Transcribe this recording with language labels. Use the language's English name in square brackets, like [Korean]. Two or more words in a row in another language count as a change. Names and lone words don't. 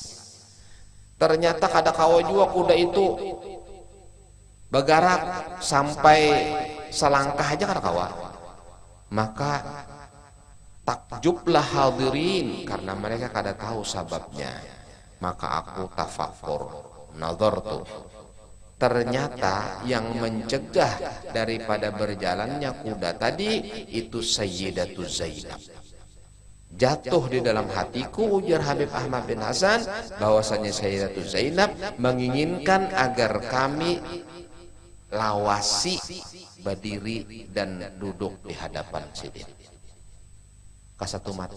[Banjar] Ternyata kada kawa juga kuda itu bergerak sampai selangkah aja kada kawa. [Indonesian] Maka takjublah hadirin karena mereka kada tahu sebabnya. Maka aku tafakur, nazartu. Ternyata yang mencegah daripada berjalannya kuda tadi itu Sayyidatu Zainab. Jatuh di dalam hatiku, ujar Habib Ahmad bin Hasan, bahwasanya Sayyidatu Zainab menginginkan agar kami lawasi, berdiri dan duduk di hadapan sidin kasatu mata.